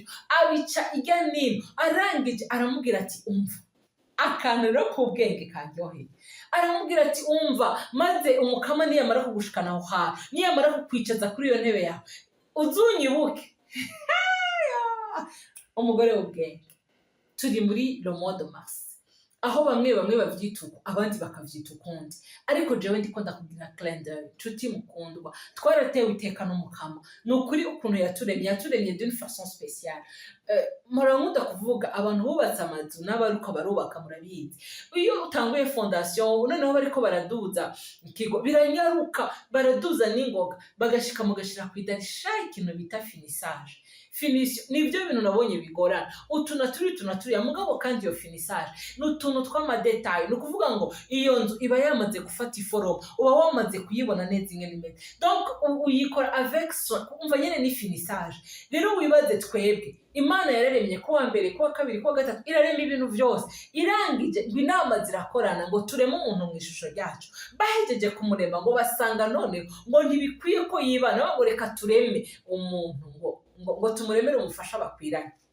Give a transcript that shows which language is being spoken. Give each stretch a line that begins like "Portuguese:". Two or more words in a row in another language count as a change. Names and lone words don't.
Rundi: Abica irya nino, arangije aramubwira ati, umva akantu rero k'ubwenge karyoheye. Aramubwira ati, umva, maze umukama niyamara kugushikana aho hantu, niyamara kukwicaza kuri iyo ntebe yawe, uzunyibuke. Umugore w'ubwenge. Turi muri
French: le mois de mars,
Rundi: aho bamwe bavyita uko, abandi bakavyita ukundi, ariko jewe ndiko ndakubwira
French: clin d'œil.
Rundi: Nshuti mukundwa, twaratewe iteka n'umukama. Ni ukuri ukuntu yaturemye
French: d'une façon spéciale.
Rundi: murankunda kuvuga abantu bubatse amazu n'abariko barubaka murabizi, iyo utanguye fondation noneho bariko baraduza ikigo biranyaruka, baraduza n'ingoga bagashika mugashira kw'idari ikintu bita finissage. Nivyo bintu nabonye bigorana, utuna turiya mugabo kandi iyo finissage n'utuntu tw'amadetail, ni ukuvuga ngo iyo nzu iba yamaze gufata iforomo, uba wamaze kuyibona neza ingene imeze, donc uyikora
French: avec soin,
Rundi: umva nyene ni finissage. Rero wibaze twebwe Imana yararemye kuwa mbere kuwa kabiri kuwa gatatu, irarema ibintu vyose, irangije ngo inama zirakorana ngo tureme umuntu mu ishusho ryacu. Bahejeje kumurema ngo basanga none ngo ntibikwiye ko yibana, ngo reka tureme umuntu ngo tumuremere umufasha bakwiranye.